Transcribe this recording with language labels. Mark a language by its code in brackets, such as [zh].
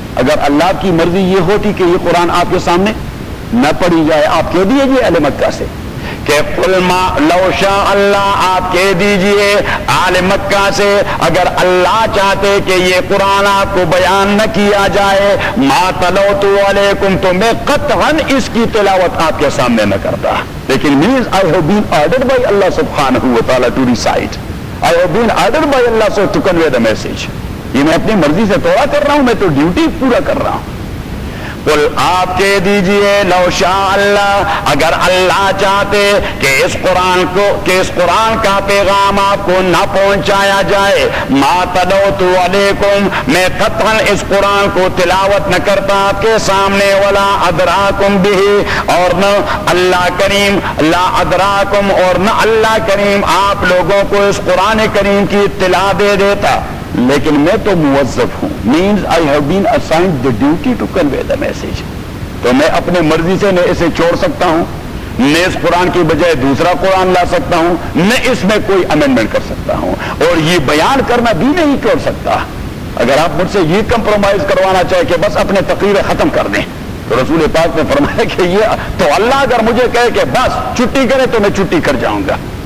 [ur] اگر اللہ کی مرضی یہ ہوتی کہ یہ قرآن آپ کے سامنے نہ پڑھی جائے، آپ کہہ دیجیے اہل مکہ سے کہ [ar] قل ما لو شاء اللہ، [ur] آپ کہہ دیجئے اہل مکہ سے اگر اللہ چاہتے کہ یہ قرآن آپ کو بیان نہ کیا جائے، [ar] ما تلوت علیکم، [ur] تو میں قطعاً اس کی تلاوت آپ کے سامنے نہ کرتا. لیکن [en] means I have been ordered by Allah subhanahu wa ta'ala to recite. I have been ordered by Allah so to convey the message. [ur] یہ میں اپنی مرضی سے تھوڑا کر رہا ہوں، میں تو ڈیوٹی پورا کر رہا ہوں. قل آپ کہہ دیجئے [ar] لو شاء اللہ، [ur] اگر اللہ چاہتے کہ اس قرآن کا پیغام آپ کو نہ پہنچایا جائے، [ar] ما تلوت علیکم، [ur] میں قطعاً اس قرآن کو تلاوت نہ کرتا آپ کے سامنے، [ar] ولا ادراکم بہ، [ur] اور نہ اللہ کریم [ar] لا ادراکم، [ur] اور نہ اللہ کریم آپ لوگوں کو اس قرآن کریم کی اطلاع دے دیتا. لیکن میں تو موظف ہوں، [en] means I have been assigned the duty to convey the message. [ur] تو میں اپنے مرضی سے نہ اسے چھوڑ سکتا ہوں، نہ اس قرآن کی بجائے دوسرا قرآن لا سکتا ہوں، نہ اس میں کوئی امینڈمنٹ کر سکتا ہوں، اور یہ بیان کرنا بھی نہیں کر سکتا. اگر آپ مجھ سے یہ کمپرومائز کروانا چاہے کہ بس اپنے تقریر ختم کر دیں، تو رسول پاک نے فرمایا کہ یہ تو اللہ اگر مجھے کہے کہ بس چھٹی کرے تو میں چھٹی کر جاؤں گا.